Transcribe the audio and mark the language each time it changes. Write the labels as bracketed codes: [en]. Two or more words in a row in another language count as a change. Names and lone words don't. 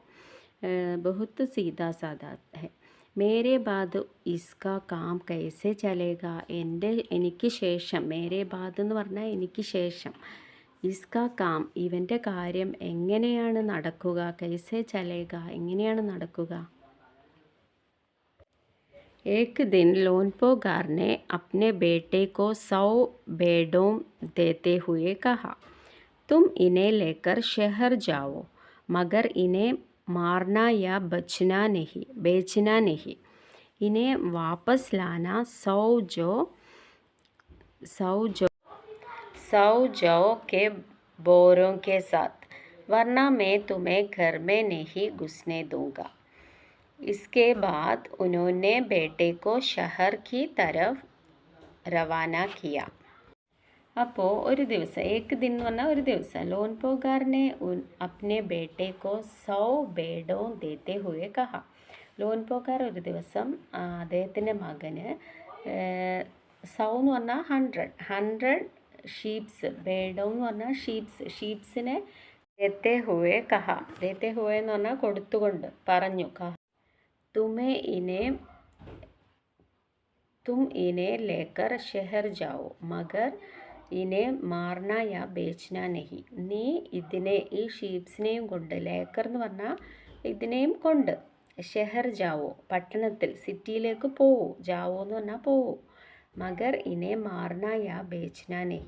[hi] बहुत सीधा सादा है, मेरे बाद इसका काम कैसे चलेगा, [ml] എനിക്ക് ശേഷം, [hi] मेरे बाद [ml] എന്ന് പറഞ്ഞാൽ എനിക്ക് ശേഷം, [hi] इसका काम [ml] ഇവൻ്റെ കാര്യം എങ്ങനെയാണ് നടക്കുക, [hi] कैसे चलेगा [ml] എങ്ങനെയാണ് നടക്കുക. [hi] एक दिन लोनपोगार ने अपने बेटे को 100 भेड़ों देते हुए कहा, तुम इन्हें लेकर शहर जाओ, मगर इन्हें मारना या बेचना नहीं. इन्हें वापस लाना 100 जौ के बोरों के साथ, वरना मैं तुम्हें घर में नहीं घुसने दूंगा. इसके बाद उन्होंने बेटे को शहर की तरफ रवाना किया. [ml] അപ്പോൾ ഒരു ദിവസം, [hi] एक दिन [ml] എന്ന് പറഞ്ഞാൽ ഒരു ദിവസം, ലോൻപോഗാറിനെ [hi] अपने बेटे को [ml] 100 [hi] भेड़ों देते हुए कहा, [ml] ലോൻപോഗാർ ഒരു ദിവസം അദ്ദേഹത്തിൻ്റെ മകന് 100 എന്ന് പറഞ്ഞാൽ 100 ഷീപ്സ്, ബേഡോ എന്ന് പറഞ്ഞാൽ ഷീപ്സിനെ [hi] देते हुए कहा, देते हुए [ml] എന്ന് പറഞ്ഞാൽ കൊടുത്തുകൊണ്ട് പറഞ്ഞു, [hi] कहा तुम्हें तुम इन्हें लेकर शहर जाओ मगर इन्हें मारना या बेचना नहीं. [ml] നീ ഇതിനെ ഈ ഷീപ്സിനെയും കൊണ്ട് ലേക്കർ എന്ന് പറഞ്ഞാൽ ഇതിനെയും കൊണ്ട് [hi] शहर जाओ [ml] പട്ടണത്തിൽ സിറ്റിയിലേക്ക് പോവൂ. [hi] जाओ [ml] എന്ന് പറഞ്ഞാൽ പോവൂ. [hi] मगर इन्हें मारना या बेचना नहीं.